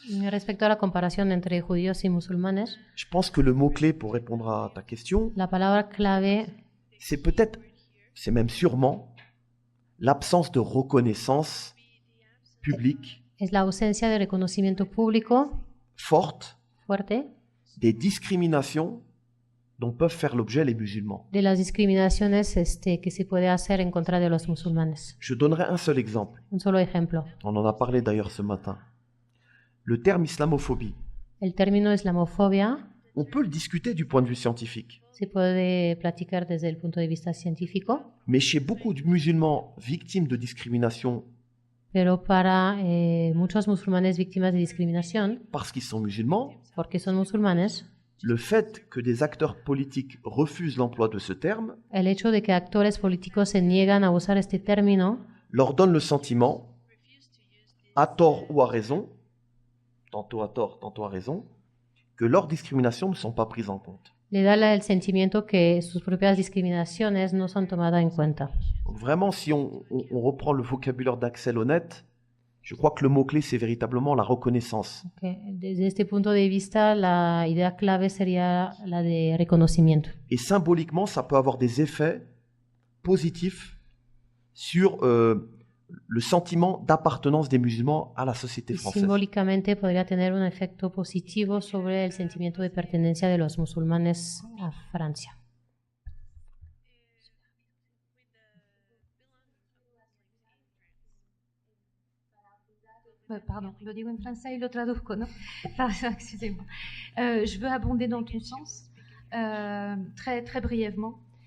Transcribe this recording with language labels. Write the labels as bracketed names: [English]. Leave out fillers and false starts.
[Spanish] Respecto a la comparación entre judíos y musulmanes, [French] je pense que le mot-clé pour répondre à ta question, [Spanish] la palabra clave, [French] c'est peut-être, c'est même sûrement, l'absence de reconnaissance publique [Spanish] es la ausencia de reconocimiento público fuerte [French] des discriminations dont peuvent faire l'objet les musulmans. [Spanish] De las discriminaciones que se puede hacer en contra de los musulmanes. [French] Je donnerai un seul exemple. [Spanish] Un solo ejemplo. [French] On en a parlé d'ailleurs ce matin. Le terme islamophobie. [Spanish] El término islamofobia. [French] On peut le discuter du point de vue scientifique. [Spanish] Se puede platicar desde el punto de vista científico. [French] Mais chez beaucoup de musulmans victimes de discrimination, [Spanish] pero para muchos musulmanes víctimas de discriminación, [French] parce qu'ils sont musulmans, [Spanish] porque son musulmanes, [French] le fait que des acteurs politiques refusent l'emploi de ce terme, [Spanish] el hecho de que actores políticos se niegan a usar este término, [French] leur donne le sentiment, à tort ou à raison, tantôt à tort, tantôt à raison, que leurs discriminations ne sont pas prises en compte. [Spanish] Le da el sentimiento que sus propias discriminaciones no son tomadas en cuenta. [French] Donc vraiment, si on reprend le vocabulaire d'Axel Honneth, je crois que le mot-clé, c'est véritablement la reconnaissance. Okay. [Spanish] Desde este punto de vista, la idea clave sería la de reconocimiento. [French] Et symboliquement, ça peut avoir des effets positifs sur le sentiment d'appartenance des musulmans à la société française. [Spanish] Simbólicamente podría tener un efecto positivo sobre el sentimiento de pertenencia de los musulmanes a Francia. Pardon, lo digo en francés y lo traduzco, ¿no? [French] Excusez-moi. Je veux abonder dans ton sens, très, très brièvement.